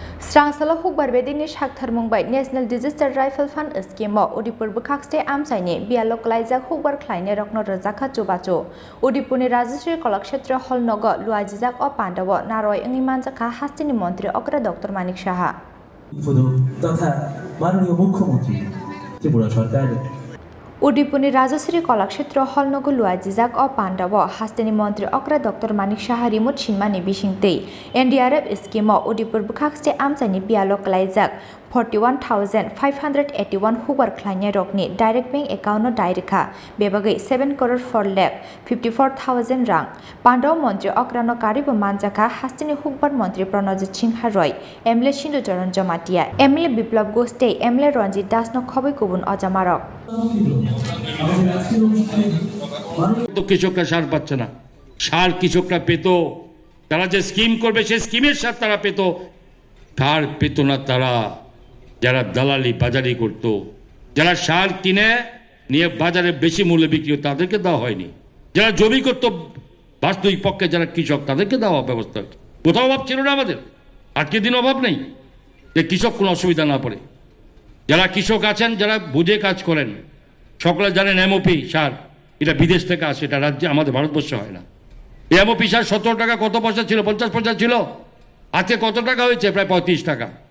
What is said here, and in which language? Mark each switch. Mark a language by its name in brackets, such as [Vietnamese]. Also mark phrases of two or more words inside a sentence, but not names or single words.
[Kok Borok] Srangsalo Hukbar bedini shakthar mungbai National Disaster Rifle Fund scheme Udipur bukakste amsaini Biyalo Kwlaijak Hukbar Khlainairokno Rwjakha Chubachu Udipurni Rajasri Kalakshetra Hall Nogo Rwjakha o Pandawo Naroi Engi Manjaka Hastini Mantri Okra Dr.Manik Saha [Bangla] তথা মাননীয় মুখ্যমন্ত্রী ত্রিপুরা সরকার [Kok Borok] Udipurni Rajasri Kalakshetra Hall Nogo Rwjakha o Pandawo Hastini Mantri Okra Dr.Manik Saha remote shinmani bishingtei NDRF scheme Udipur bukakste amsaini Biyalo Kwlaijak 41,581 Hukbar Khlainairokni [English] direct bank account [Kok Borok] no Rwjakha bebagai 7 crore 4 lakh 54,000 rang Pandaw Mantri Okra no karibo manjaka hastini Hukbar Mantri Pranojit Singha Roy MLA Shindu Charan Jamatia MLA Biplab Gostei MLA Ranjit Das no khoboi kubun ajamarok [Bangla] তো কৃষকরা সার পাচ্ছে না সার কৃষকরা পেত তারা যে স্কিম করবে সেই স্কিমের সার তারা পেত সার পেত না তারা যারা দালালি বাজারি করত যারা সার কিনে নিয়ে বাজারে বেশি মূল্যে বিক্রি হতো তাদেরকে দেওয়া হয়নি যারা জমি করত বাস্তবিক পক্ষে যারা কৃষক তাদেরকে দেওয়া ব্যবস্থা হতো কোথাও অভাব ছিল না আমাদের আজকের দিন অভাব নেই যে কৃষক কোনো অসুবিধা না পড়ে যারা কৃষক আছেন যারা বুঝে কাজ করেন সকলে জানেন এমওপি সার এটা বিদেশ থেকে আসে এটা রাজ্যে আমাদের ভারতবর্ষে হয় না এই এমওপি সার 17 টাকা কত পয়সা ছিল 50 পয়সা ছিল আজকে কত টাকা হয়েছে প্রায় 35 টাকা